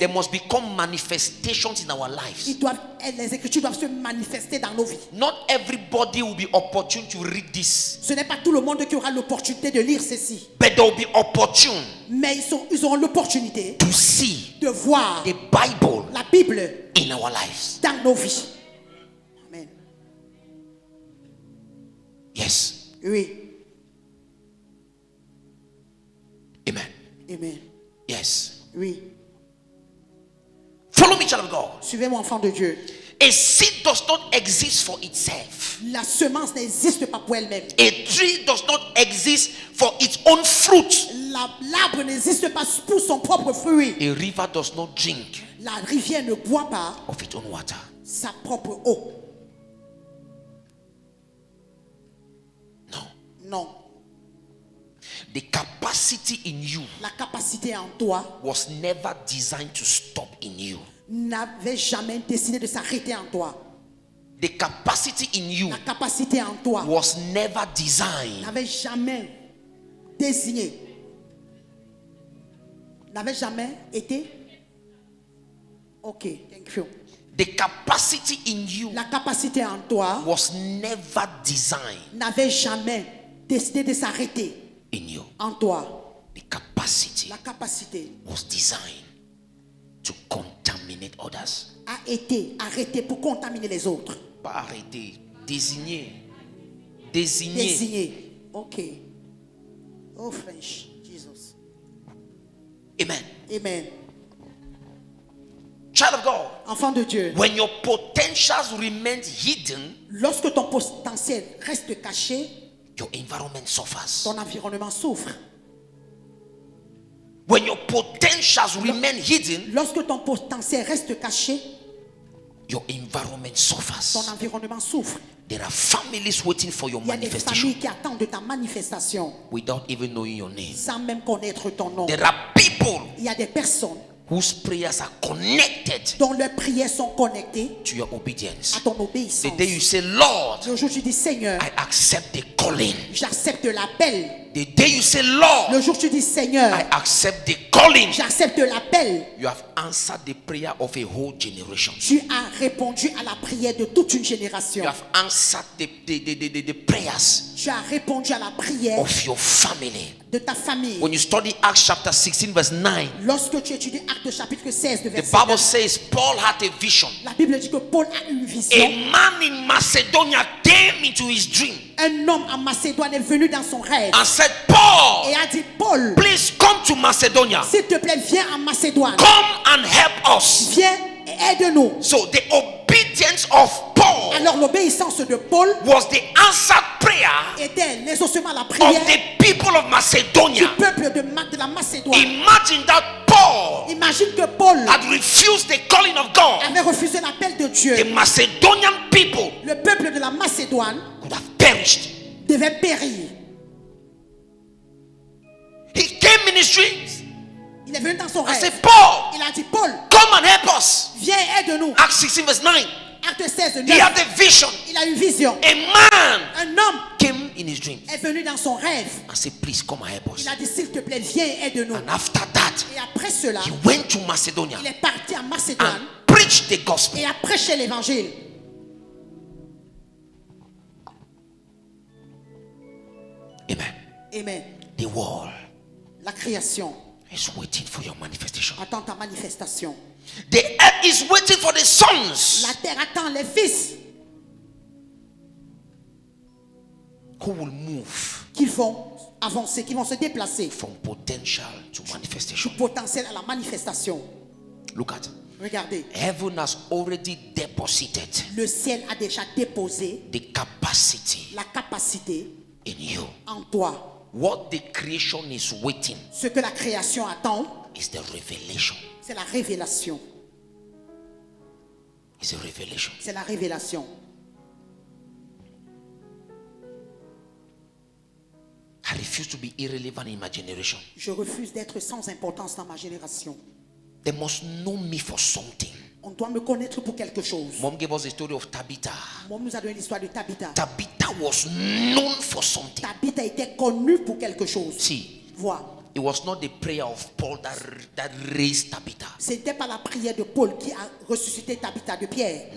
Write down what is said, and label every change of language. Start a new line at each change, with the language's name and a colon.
English: There must become manifestations in our lives.
French: Les Écritures doivent se manifester dans nos vies.
English: Not everybody will be opportune to read this,
French: Ce n'est pas tout le monde qui aura l'opportunité de lire ceci,
English: but they will be opportune
French: mais ils auront l'opportunité
English: to see
French: de voir
English: the Bible
French: la Bible
English: in our lives.
French: dans nos vies. Amen.
English: Yes.
French: Oui.
English: Amen.
French: Amen.
English: Yes.
French: Oui.
English: Follow me, child of God.
French: Suivez-moi, enfant de Dieu.
English: A seed does not exist for itself.
French: La semence n'existe pas pour elle-même.
English: A tree does not exist for its own fruit.
French: L'arbre n'existe pas pour son propre fruit.
English: A river does not drink
French: La rivière ne boit pas
English: of its own water.
French: sa propre eau.
English: No.
French: Non.
English: The capacity in you
French: La capacité en toi
English: was never designed to stop in you.
French: n'avait jamais décidé de s'arrêter en toi.
English: The capacity in you
French: La capacité en toi
English: was never designed
French: n'avait jamais désigné, n'avait jamais été.
English: Ok, thank you. the capacity in you
French: La capacité en toi
English: was never designed
French: n'avait jamais décidé de s'arrêter
English: in you.
French: en toi.
English: The capacity
French: La capacité
English: was designed to contaminate others.
French: a été arrêtée pour contaminer les autres. Pas arrêter. Désigner. Désigner. Désigner. Ok.
English: Oh, French.
French: Jesus.
English: Amen.
French: Amen.
English: Child of God.
French: Enfant de Dieu.
English: When your potentials remain hidden,
French: Lorsque ton potentiel reste caché,
English: your environment suffers.
French: ton environnement souffre.
English: When your potentials remain hidden,
French: Lorsque ton potentiel reste caché,
English: your environment
French: ton
English: suffers.
French: environnement souffre.
English: There are families waiting for your
French: Il y a des
English: manifestation
French: familles qui attendent de ta manifestation
English: without even knowing your name.
French: sans même connaître ton nom.
English: There are people
French: Il y a des personnes
English: whose prayers are connected
French: dont leurs prières sont connectées
English: to your obedience.
French: à ton
English: The
French: obéissance.
English: day you say, Lord,
French: Le jour où tu dis Seigneur,
English: I accept the calling.
French: j'accepte l'appel.
English: The day you say, Lord,
French: Le jour où tu dis Seigneur,
English: I accept the calling,
French: j'accepte l'appel.
English: you have answered the prayer of a whole generation.
French: Tu as répondu à la prière de toute une génération.
English: You have answered the prayers
French: Tu as répondu à la prière
English: of your family.
French: de ta famille.
English: When you study Acts chapter 16 verse 9,
French: Lorsque tu étudies Actes chapitre 16 de
English: the
French: verset
English: Bible
French: 9,
English: says Paul had a vision.
French: la Bible dit que Paul a une vision.
English: A man in Macedonia came into his dream
French: Un homme en Macédoine est venu dans son rêve
English: and said, Paul,
French: et a dit Paul,
English: please come to Macedonia.
French: s'il te plaît, viens en Macédoine.
English: Come and help us.
French: Viens et aide-nous.
English: So the obedience of Paul
French: Alors l'obéissance de Paul
English: was the answered prayer
French: était l'exaucement à la
English: of
French: prière
English: the people of
French: du
English: Macedonia.
French: peuple de la Macédoine.
English: Imagine that Paul
French: Imagine que Paul
English: had refused the calling of God.
French: avait refusé l'appel de Dieu.
English: The Macedonian people
French: Le peuple de la Macédoine
English: could have perished.
French: devait périr.
English: He came in his dreams
French: Il est venu dans son
English: and said,
French: rêve.
English: Paul,
French: Il a dit Paul,
English: come and help us.
French: viens et aide-nous.
English: Acts 16 verse 9.
French: Acte 16,
English: He had
French: 9.
English: a vision.
French: Il a une vision.
English: A man
French: Un homme
English: came in his dreams
French: est venu dans son rêve.
English: and said, please come and help us.
French: Il a dit s'il te plaît, viens et aide-nous.
English: And after that,
French: Et après cela,
English: he went to Macedonia
French: il est parti en Macédoine
English: and preached the gospel.
French: et a prêché l'évangile.
English: Amen.
French: Amen.
English: The world
French: La création
English: is waiting for your manifestation.
French: attend ta manifestation.
English: The earth is waiting for the sons
French: La terre attend les fils
English: who will move
French: qui vont avancer, qui vont se déplacer
English: from potential to
French: du
English: manifestation.
French: potentiel à la manifestation.
English: Look at
French: Regardez,
English: heaven has already deposited
French: le ciel a déjà déposé
English: the capacity
French: la capacité
English: in you.
French: en toi.
English: What the creation is waiting
French: Ce que la création attend,
English: is the revelation.
French: c'est la révélation.
English: It's a revelation.
French: C'est la révélation.
English: I refuse to be irrelevant in my generation.
French: Je refuse d'être sans importance dans ma génération.
English: They must know me for something.
French: On doit me connaître pour quelque chose.
English: Mom gave us the story of Tabitha.
French: Moi, nous a donné l'histoire de Tabitha.
English: Tabitha was known for something.
French: Tabitha était connue pour quelque chose.
English: See,
French: Vois,
English: it was not the prayer of Paul that raised Tabitha.
French: c'était pas la prière de Paul qui a ressuscité Tabitha de Pierre.